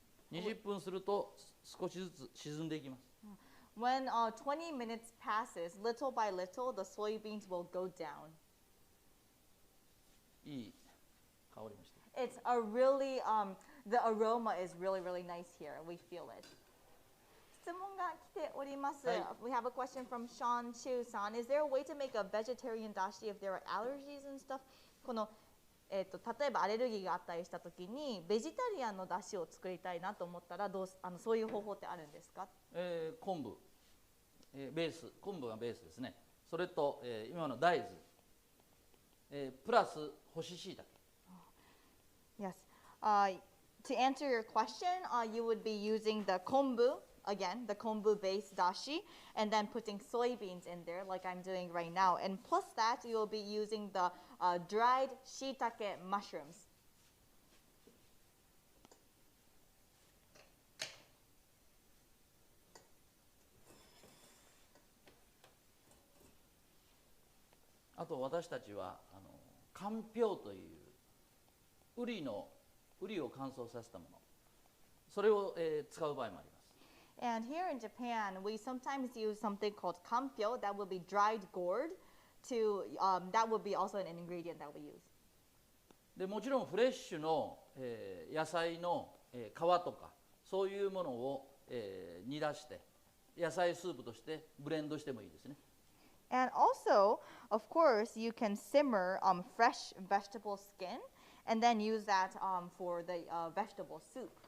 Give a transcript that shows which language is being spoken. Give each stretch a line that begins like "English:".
Japanese: 20分すると少しずつ沈んでいきます。
English: when 20 minutes passes, little by little, the soybeans will go down.
Japanese: いい香りもして。
English: It's a really, the aroma is really, really nice here. We feel it.
Japanese: 質問が来ております。はい。
English: We have a question from Sean Chu-san. Is there a way to make a vegetarian dashi if there are allergies and stuff?
Japanese: この例えばアレルギーがあったりしたときにベジタリアンの出汁を作りたいなと思ったらそういう方法ってあるんですか？昆布、ベース、昆布がベースですね。それと、今の大豆、プラス干し椎茸。
English: Yes. To answer your question, you would be using the kombu, again, the kombu-based dashi, and then putting soybeans in there like I'm doing right now. And plus that, you'll be using the dried shiitake mushrooms.
Japanese: あと私たちはかんぴょうというウリを乾燥させたもの、それを、使う場合もあります。
English: And here in Japan, we sometimes use something called kampyo, that would be dried gourd. That would be also an ingredient that we use.
Japanese: でもちろんフレッシュの、野菜の、皮とかそういうものを、煮出して野菜スープとしてブレンドしてもいいですね。
English: And also, of course, you can simmer fresh vegetable skin and then use that for the vegetable soup.